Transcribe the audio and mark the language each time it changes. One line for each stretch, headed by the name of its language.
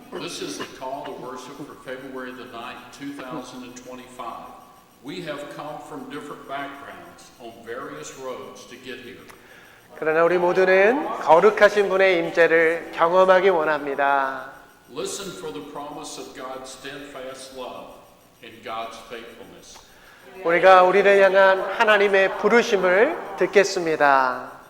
English: This is the call to worship for February the 9th, 2025. We have come from different backgrounds on various roads to get here.
Korean: 그러나 우리 모두는 거룩하신 분의 임재를 경험하기 원합니다.
English: Listen for the promise of God's steadfast love and God's faithfulness.
Korean: 우리가 우리를 향한 하나님의 부르심을 듣겠습니다.